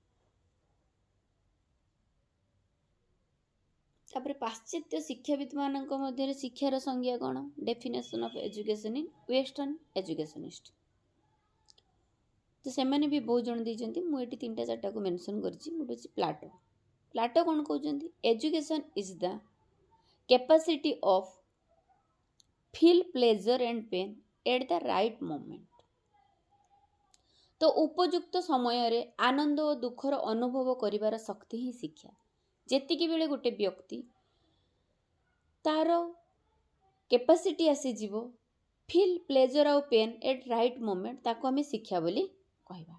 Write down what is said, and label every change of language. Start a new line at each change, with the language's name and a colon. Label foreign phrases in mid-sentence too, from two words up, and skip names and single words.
Odia: ତାପରେ ପାଶ୍ଚାତ୍ୟ ଶିକ୍ଷାବିତ୍ମାନଙ୍କ ମଧ୍ୟରେ ଶିକ୍ଷାର ସଂଜ୍ଞା କ'ଣ?
English: definition of education in western educationist.
Odia: ତ ସେମାନେ ବି ବହୁତ ଜଣ ଦେଇଛନ୍ତି। ମୁଁ ଏଠି 3-4ଟାକୁ ମେନସନ୍ କରିଛି। ଗୋଟେ ହେଉଛି ପ୍ଲାଟୋ।
English: ପ୍ଲାଟୋ
Odia: କ'ଣ କହୁଛନ୍ତି?
English: education is the capacity of feel pleasure and pain at the right moment।
Odia: ତ ଉପଯୁକ୍ତ ସମୟରେ ଆନନ୍ଦ ଓ ଦୁଃଖର ଅନୁଭବ କରିବାର ଶକ୍ତି ହିଁ ଶିକ୍ଷା। ଯେତିକି ବେଳେ ଗୋଟେ ବ୍ୟକ୍ତି ତାର କେପାସିଟି ଆସିଯିବ
English: feel pleasure ଆଉ pain at right moment,
Odia: ତାକୁ ଆମେ ଶିକ୍ଷା ବୋଲି କହିବା।